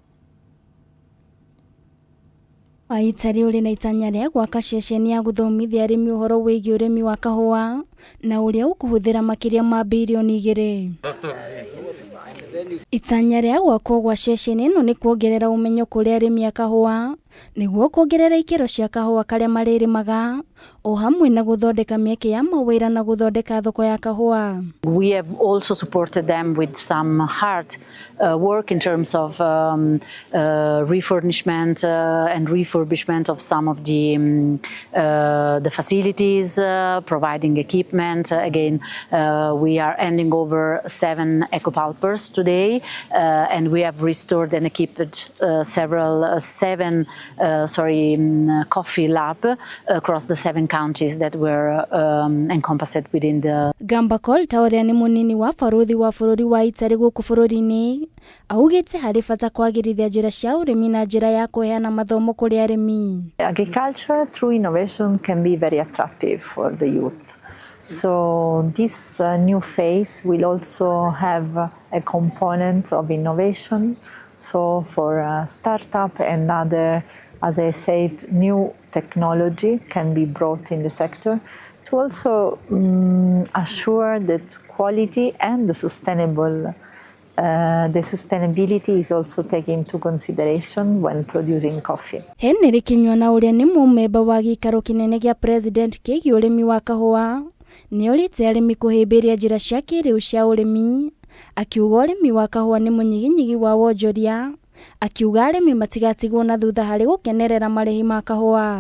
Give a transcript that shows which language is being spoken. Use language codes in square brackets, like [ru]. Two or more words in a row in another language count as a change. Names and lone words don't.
[ki] Italy uri na itanya rĩa gwaka ceceni ya gũthomithia arĩmi ũhoro wĩgiĩ ũrĩmi wa kahũa na ũrĩa ũkũhũthĩra makĩria ma bilioni 2. Itanya rĩa gwakwo gwa ceceni ĩno nĩ kuongerera ũmenyo kũrĩ arĩmi a kahũa nĩguo kuongerera ikĩro cia kahũa karĩa marĩrĩmaga o hamwe na gũthondeka mĩeke ya mawĩra na gũthondeka thoko ya kahũa. [en] We have also supported them with some hard work in terms of refurbishment and refurbishment of some of the facilities, providing equipment. Again, we are handing over 7 ecopulpers today, and we have restored and equipped seven coffee lab across the 7 counties that were encompassed within the. [ki] Gabacolta ũrĩa nĩ mũnini wa barũthi wa bũrũri wa Italy gũkũ bũrũri-inĩ augĩte harĩ bata kwagĩrithia njĩra cia ũrĩmi na njĩra ya kũheana mathomo kũrĩ arĩmi. [en] Agriculture through innovation can be very attractive for the youth. So this new phase will also have a component of innovation. So for a startup and other, as I said, new technology can be brought in the sector to also assure that quality and the sustainability is also taken into consideration when producing coffee. [ki] Henry Kinyona ũrĩa nĩ mũmemba wa gĩikaro kĩnene gĩa president kĩgiĩ ũrĩmi wa kahũa nĩ orĩte arĩmi kũhĩmbĩria njĩra cia kĩrĩu cia ũrĩmi akiuga ũrĩmi wa kahũa nĩ mũnyiginyigi wa wonjoria akiuga arĩmi matigatigwo na thutha harĩ gũkenerera marĩhi ma kahũa.